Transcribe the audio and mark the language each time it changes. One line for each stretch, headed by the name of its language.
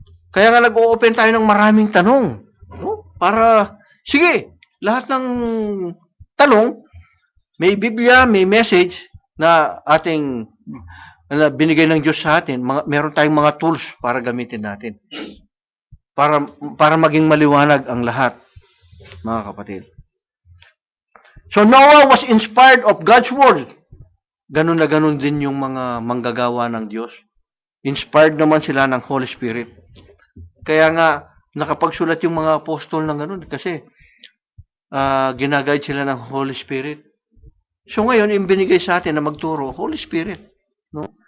Filipino: Kaya nga nag-o-open tayo ng maraming tanong. Para, sige, lahat ng tanong, may Biblia, may message na na binigay ng Diyos sa atin. Meron tayong mga tools para gamitin natin. Para maging maliwanag ang lahat, mga kapatid.
English: So Noah was inspired of God's word.
Filipino: Ganun na ganun din yung mga manggagawa ng Diyos. Inspired naman sila ng Holy Spirit. Kaya nga, nakapagsulat yung mga apostol ng ganun kasi ginaguide sila ng Holy Spirit. So ngayon, yung binigay sa atin na magturo, Holy Spirit. No?